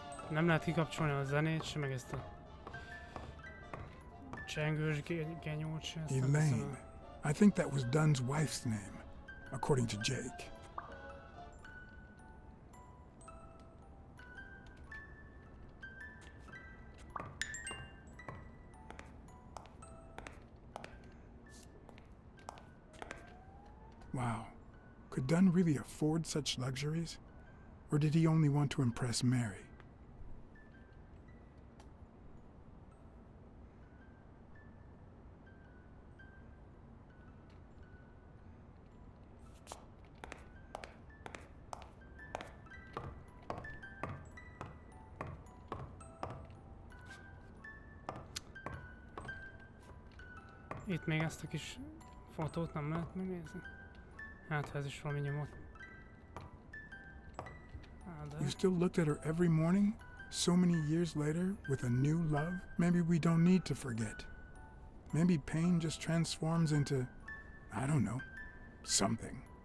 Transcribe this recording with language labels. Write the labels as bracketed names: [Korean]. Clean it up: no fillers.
[Hungarian] Nem lehet kikapcsolni a zenét sem, meg ezt a csengős genyót sem. ezt nem hiszem [English] Elaine. I think that was Dunn's wife's name, according to Jake. Wow. Could Dunn really afford such luxuries? Or did he only want to impress Mary? [Hungarian] Itt még ezt a kis fotót nem lehet megnézni? Hát ez is valami nyomot. [English] You still looked at her every morning? So many years later, with a new love? Maybe we don't need to forget. Maybe pain just transforms into, I don't know, something.